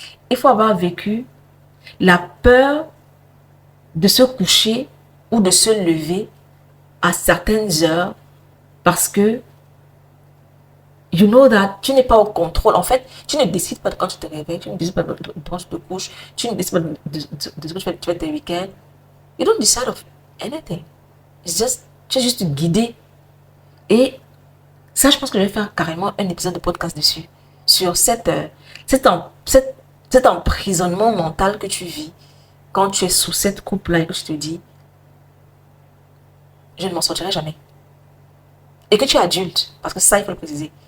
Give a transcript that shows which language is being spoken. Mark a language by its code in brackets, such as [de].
[fr] Il faut avoir vécu la peur de se coucher ou de se lever à certaines heures parce que [en] you know that [fr] tu n'es pas au contrôle. En fait, tu ne décides pas de quand tu te réveilles, tu ne décides pas de quand tu te couches, tu ne décides pas de ce que tu fais tes week-ends. [en] You don't decide of anything. [fr] Tu es juste guidé. Et ça, je pense que je vais faire carrément un épisode de podcast dessus. Sur cet emprisonnement mental que tu vis quand tu es sous cette coupe-là et que tu te dis, je ne m'en sortirai jamais. Et que tu es adulte, parce que ça, il faut le préciser.